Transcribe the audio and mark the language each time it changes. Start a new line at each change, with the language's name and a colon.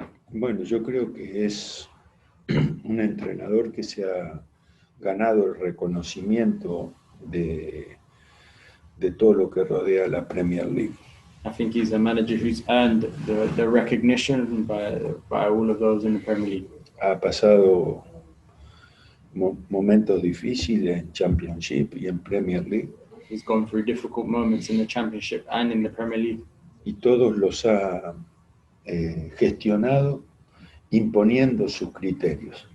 Spanish: Bueno, yo creo que es un entrenador que se ha ganado el reconocimiento de todo lo que rodea la Premier League.
English: I think he's a manager who's earned the recognition by all of those in the Premier League.
Spanish: Ha pasado momentos difíciles en Championship y en Premier League.
English: He's gone through difficult moments in the Championship and in the Premier League.
Spanish: Y todos los ha gestionado imponiendo sus criterios.